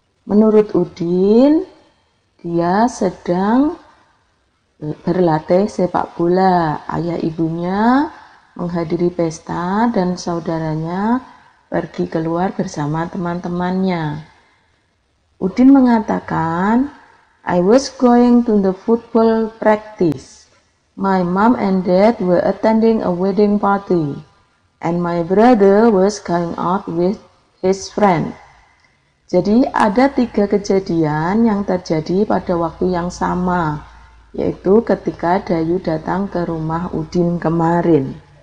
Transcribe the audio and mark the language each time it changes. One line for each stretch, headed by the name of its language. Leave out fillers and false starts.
Indonesian: Menurut Udin, dia sedang berlatih sepak bola. Ayah ibunya menghadiri pesta dan saudaranya pergi keluar bersama teman-temannya.
English: Udin
Indonesian: mengatakan,
English: I was going to the football practice. My mom and dad were attending a wedding party, and my brother was going out with his friend.
Indonesian: Jadi ada 3 kejadian yang terjadi pada waktu yang sama, yaitu ketika Dayu datang ke rumah Udin kemarin.